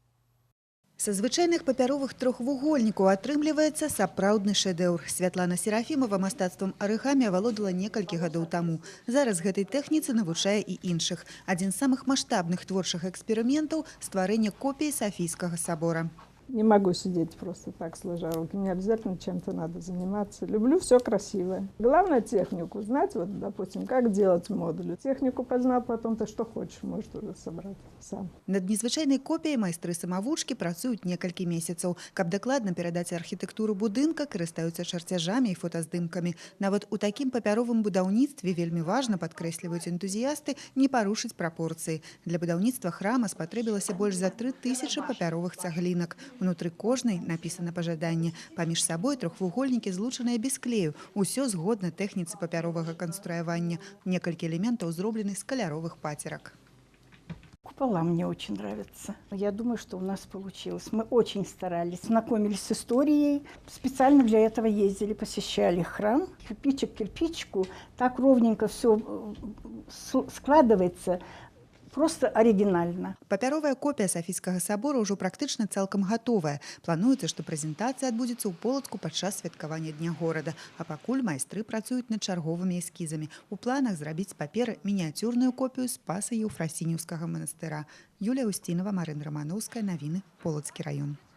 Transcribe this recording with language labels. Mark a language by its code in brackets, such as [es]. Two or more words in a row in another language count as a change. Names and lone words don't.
[be] Са звычайных папяровых трохвугольнікаў атрымліваецца сапраўдны шэдэўр. Святлана Серафімова мастацтвам арыгамі авалодала некалькі гадоў таму. Зараз гэтай тэхніцы навучае і іншых. Адзін з самых маштабных творчых эксперыментаў – стварэнне копіі Софийскага собора. [ru] Не могу сидеть просто так, сложа руки. Мне обязательно чем-то надо заниматься. Люблю все красивое. Главное технику знать, вот, допустим, как делать модуль. Технику познал, потом ты что хочешь, можешь уже собрать сам. [be] Над незвычайнай копіяй майстры-самавучкі працуюць некалькі месяцаў. Каб дакладна перадаць архітэктуру будынка, карыстаюцца чарцяжамі і фотаздымкамі. Нават у такім папяровым будаўніцтве вельмі важна, падкрэсліваюць энтузіясты, не парушыць прапорцыі. Для будаўніцтва храма спатрэбілася больш за 3000 папяровых цаглінак. Унутры кожнай напісана пажаданне. Паміж сабой трохвугольнікі злучаныя без клею. Усё згодна тэхніцы папяровага канструявання. Некалькі элементаў зроблены з каляровых пацерак. [ru] Купола мне очень нравятся. Я думаю, что у нас получилось. Мы очень старались, знакомились с историей. Специально для этого ездили, посещали храм. Кирпичик к кирпичику. Так ровненько все складывается. Просто оригинально. [be] Папяровая копія Софійскага сабора ўжо практычна цалкам гатовая. Плануецца, што прэзентацыя адбудзецца ў Полацку падчас святкавання Дня горада. А пакуль майстры працуюць над чарговымі эскізамі. У планах зрабіць з паперы мініяцюрную копію Спаса Еўфрасініўскага манастыра. Юлія Устінова, Марына Рамановская, навіны, Полацкі раён.